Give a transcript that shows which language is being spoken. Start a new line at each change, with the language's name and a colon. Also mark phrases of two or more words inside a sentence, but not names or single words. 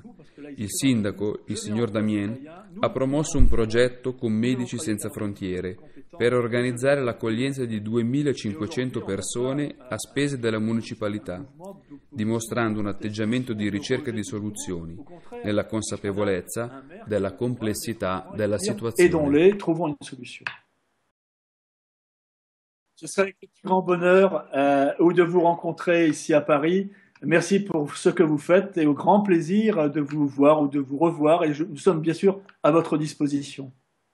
Italian: Il sindaco, il signor Damien, ha promosso un progetto con Medici Senza Frontiere per organizzare l'accoglienza di 2.500 persone a spese della municipalità, dimostrando un atteggiamento di ricerca di soluzioni, nella consapevolezza della complessità della situazione.
French: Ce serait un grand bonheur de vous rencontrer ici à Paris. Merci pour ce que vous faites et au grand plaisir de vous voir ou de vous revoir. Et nous sommes bien sûr à votre disposition.